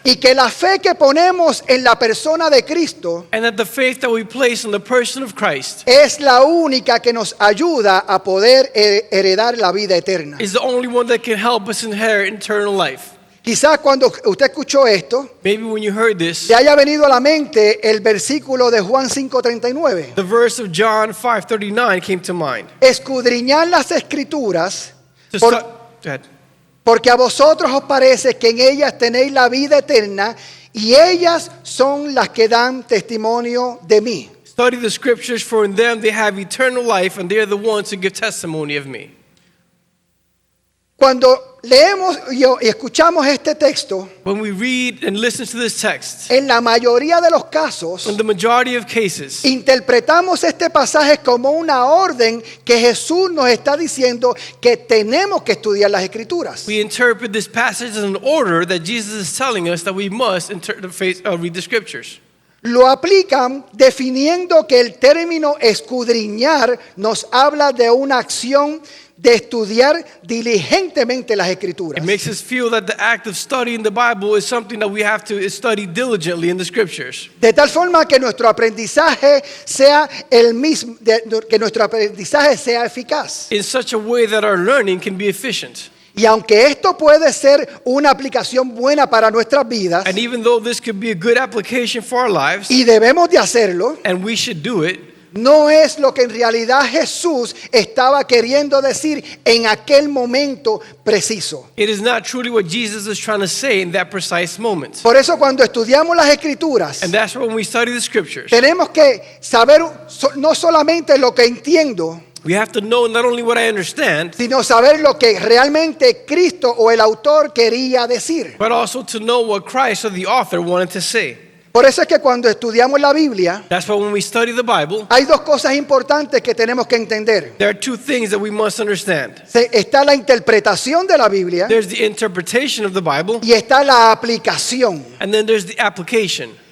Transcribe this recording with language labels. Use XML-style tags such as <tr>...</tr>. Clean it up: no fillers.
<es>Y que la fe que ponemos en la persona de Cristo</es> <en>And that the faith that we place in the person of Christ</en> <es>es la única que nos ayuda a poder heredar la vida eterna.</es> <en>is the only one that can help us inherit eternal life.</en> <es>Quizás cuando usted escuchó esto,</es> <en>Maybe when you heard this,</en> <es>le haya venido a la mente el versículo de Juan 5:39.</es> <en>the verse of John 5:39 came to mind.</en> <es>Escudriñad las escrituras,</es> <en>To</en> <es>por-</es> <en>stu- Go ahead.</en> <es>porque a vosotros os parece que en ellas tenéis la vida eterna, y ellas son las que dan testimonio de mí.</es> <en>Study the scriptures, for in them they have eternal life, and they are the ones who give testimony of me.</en> <es>Cuando leemos y escuchamos este texto,</es> <en>When we read and listen to this text,</en> <es>en la mayoría de los casos,</es> <en>in the majority of cases,</en> <es>interpretamos este pasaje como una orden que Jesús nos está diciendo que tenemos que estudiar las Escrituras.</es> <en>we interpret this passage as an order that Jesus is telling us that we must read the scriptures.</en> <es>Lo aplican definiendo que el término escudriñar nos habla de una acción de estudiar diligentemente las Escrituras.</es> <en>It makes us feel that the act of studying the Bible is something that we have to study diligently in the scriptures.</en> <es>De tal forma que nuestro aprendizaje sea el mismo, que nuestro aprendizaje sea eficaz.</es> <en>In such a way that our learning can be efficient.</en> <es>Y aunque esto puede ser una aplicación buena para nuestras vidas,</es> <en>And even though this could be a good application for our lives,</en> <es>y debemos de hacerlo,</es> <en>and we should do it,</en> <es>no es lo que en realidad Jesús estaba queriendo decir en aquel momento preciso.</es> <en>it is not truly what Jesus is trying to say in that precise moment.</en> <es>Por eso cuando estudiamos las Escrituras,</es> <en>And that's when we study the scriptures.</en> <es>tenemos que saber no solamente lo que entiendo,</es> <en>We have to know not only what I understand,</en> <es>sino saber lo que realmente Cristo o el autor quería decir.</es> <en>but also to know what Christ or the author wanted to say.</en> <es>Por eso es que cuando estudiamos la Biblia,</es> <en>That's why when we study the Bible,</en> <es>hay dos cosas importantes que tenemos que entender.</es> <en>there are two things that we must understand.</en> <es>Está la interpretación de la Biblia</es> <en>There's the interpretation of the Bible,</en> <es>y está la aplicación.</es> <en>and then there's the application.</en>